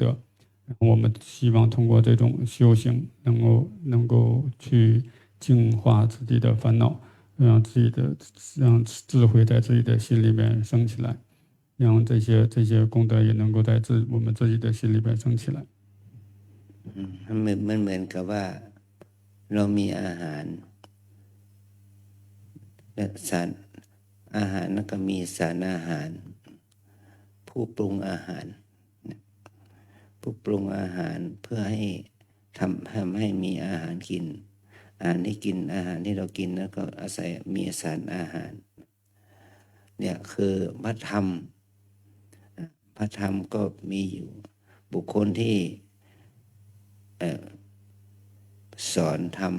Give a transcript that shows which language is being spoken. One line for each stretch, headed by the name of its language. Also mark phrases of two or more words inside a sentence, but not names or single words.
Chinese: 然后我们希望通过这种修行，能够去净化自己的烦恼，让智慧在自己的心里面升起来，让这些功德也能够在我们自己的心里边升起来。
Thai: มันเหมือนกับว่าเรามีอาหารและสารอาหารแล้วก็มีสารอา หารผู้ปรุงอาหารผู้ปรุงอาหารเพื่อให้ทำให้มีอาหารกินอาหารที่กินอาหารที่เรากินแล้วก็อาศัยมีสารอาหารเนี่ยคือพระธรรมก็มีอยู่บุคคลที่สอนธรรม